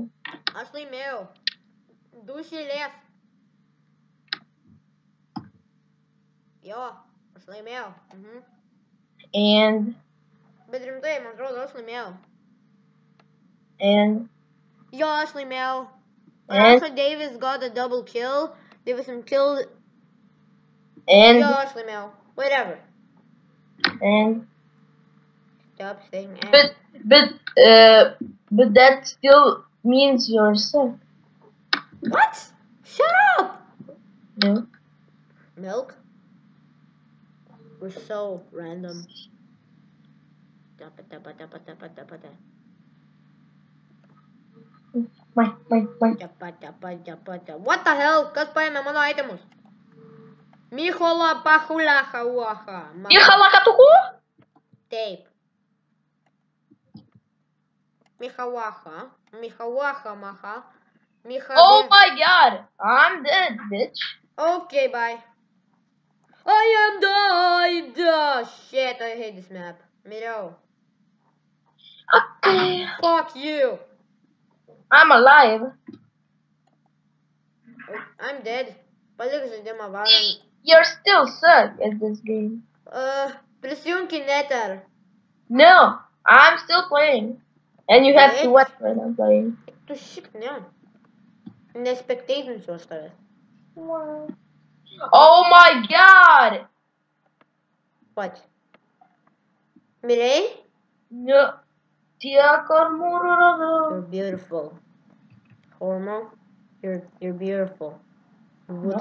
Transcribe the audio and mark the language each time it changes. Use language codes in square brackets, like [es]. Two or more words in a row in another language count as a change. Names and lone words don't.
[lt] Aš laimėjau. 2 iš eilės. Jo, aš laimėjau. [en] And... [lt] Bet rimtai, man atrodo, aš laimėjau. [en] And... [lt] Jo, aš laimėjau. [en] And... Also, Davis got a double kill. Davison killed... And... [lt] Jo, aš laimėjau. [en] Whatever. And... Stop saying But that still means you're sick. What? Shut up! No. Milk? We're so random. [lt] Tapa. [en] What the hell? [lt] Kas paėmė mano itemus? Michola Pachulacha Uacha. Mihalakatuku? Taip. Michawacha. Michawacha Maha. [en] Oh my god! I'm dead, bitch. Okay, bye. I am died! Shit, I hate this map. Miro. Okay. Fuck you. I'm alive. Oh, I'm dead. [lt] Palik žaidimą varom. [en] You're still suck at this game. [lt] Prisijunk į Nether. [en] No, I'm still playing. And you have to Bitch. watch when I'm playing. [lt] Tu šiaip ne. Nespectatinsiu aš tavęs. [en] Oh my god! What? Mirei? [lt] No. Tiek armūrų. [en] You're beautiful. Hormo? You're beautiful. Beautiful.